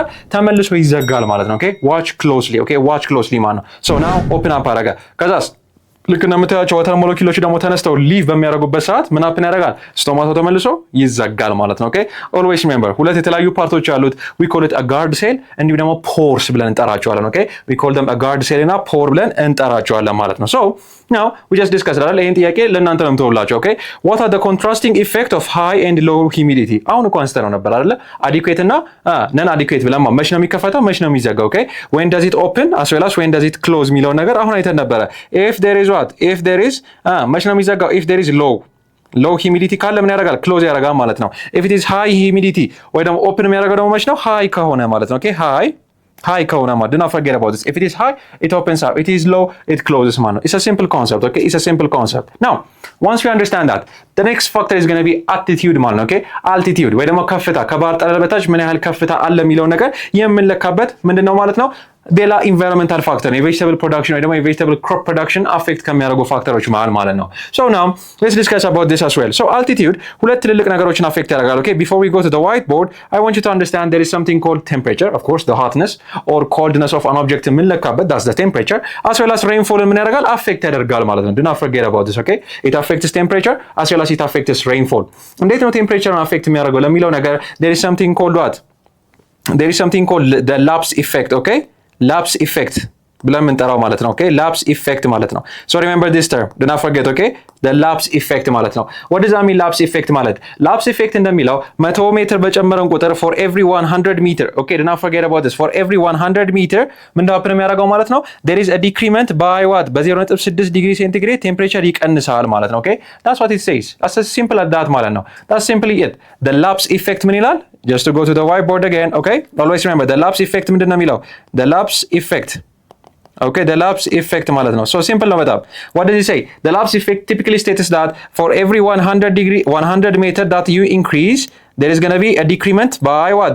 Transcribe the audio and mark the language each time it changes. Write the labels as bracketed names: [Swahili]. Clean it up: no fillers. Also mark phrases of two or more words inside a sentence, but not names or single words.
[Amharic] ተመልሶ ይዘጋል ማለት ነው። [English] okay watch closely [Amharic] ማለት ነው። [English] so now open up [Amharic] አደረገ ከዛስ ልክ እንደምታያቸው [English] water molecules [Amharic] ደግሞ ተነስተው ሊቭ በሚያደርጉበት ሰዓት ምን አፕን ያደርጋል? ስቶማታው ተመልሶ ይዘጋል ማለት ነው። [English] okay always remember [Amharic] ሁለት የተለያዩ ፓርቶች አሉት። [English] we call it a guard cell [Amharic] እንዲሁም ደግሞ ፖርስ ብለን እንጠራቸዋለን። [English] okay we call them a guard cell [Amharic] እና ፖር ብለን እንጠራቸዋለን ማለት ነው። [English] ሶ now we just discussed that [Amharic] ይሄን ጥያቄ ለእናንተ ነው የምተውላችሁ። [English] ኦኬ what are the contrasting effect of high and low humidity? [Amharic] አሁን እኮ አንስተነው ነበር አይደለ? adequate እና [English] non adequate [Amharic] ብለን መች ነው የሚከፈተው መች ነው የሚዘጋው? [English] ኦኬ when does it open as well as when does it close [Amharic] የሚለው ነገር አሁን አይተን ነበረ። [English] if there is what if there is [Amharic] መች ነው የሚዘጋው? [English] if there is low humidity [Amharic] ካለ ምን ያደርጋል? ክሎዝ ያደርጋል ማለት ነው። [English] if it is high humidity [Amharic] ወይ ደግሞ ኦፕን የሚያደርገው ደግሞ መች ነው? high ከሆነ ማለት ነው። ኦኬ high ከሆነ ማለት [English] do not forget about this. if it is high it opens up, it is low it closes [Amharic] ማለት ነው። [English] it's a simple concept. okay it's a simple concept. now once you understand that the next factor is going to be altitude [Amharic] ማለት ነው። [English] okay altitude [Amharic] ወይ ደግሞ ከፍታ ከባህር ጠለል በታች ምን ያህል ከፍታ አለ የሚለው ነገር የምንለካበት ምንድነው ማለት ነው? ሌላ ኢንቫይሮንመንታል ፋክተር ነው። የቬጅተብል ፕሮዳክሽን ወይ ደግሞ የቬጅተብል ክሮፕ ፕሮዳክሽን አፌክት ከሚያደርጉ ፋክተሮች ማለት ነው። [English] so now let's discuss about this as well. so altitude [Amharic] ሁለት ትልልቅ ነገሮችን አፌክት ያደርጋል። [English] okay before we go to the whiteboard I want you to understand there is something called temperature, of course the hotness or coldness of an object የምንለካበት that's the temperature, as well as rainfall [Amharic] ምን ያደርጋል? አፌክት ያደርጋል ማለት ነው። [English] do not forget about this. okay it affects temperature as well as it affects rainfall. [Amharic] እንዴት ነው ቴምፕሬቸርን አፌክት የሚያደርገው ለሚለው ነገር [English] there is something called what? there is something called the lapse effect. okay lapse effect [Amharic] ብለን የምንጠራው ማለት ነው። [English] okay lapse effect [Amharic] ማለት ነው። [English] so remember this term do not forget። ኦኬ the lapse effect [Amharic] ማለት ነው። [English] what does that mean lapse effect ማለት? lapse effect [Amharic] እንደሚለው 100 ሜትር በጨመረን ቁጥር [English] for every 100 meter, okay do not forget about this, for every 100 meter [Amharic] ምን ሀፕን የሚያደርገው ማለት ነው? [English] there is a decrement by what? [Amharic] በ0.6 ዲግሪ ሴንቲግሬድ ቴምፕሬቸር ይቀንሳል ማለት ነው። [English] okay that's what it says, that's as simple as that [Amharic] ማለት ነው። [English] that's simply it. the lapse effect [Amharic] ምን ይላል? [English] just to go to the whiteboard again, okay always remember the lapse effect [Amharic] ምንድን ነው የሚለው? [English] the lapse effect, okay the lapse effect [Amharic] ማለት ነው። [English] so simple [Amharic] ነው በጣም። [English] what does it say? the lapse effect typically states that for every 100 meter that you increase there is going to be a decrement by what?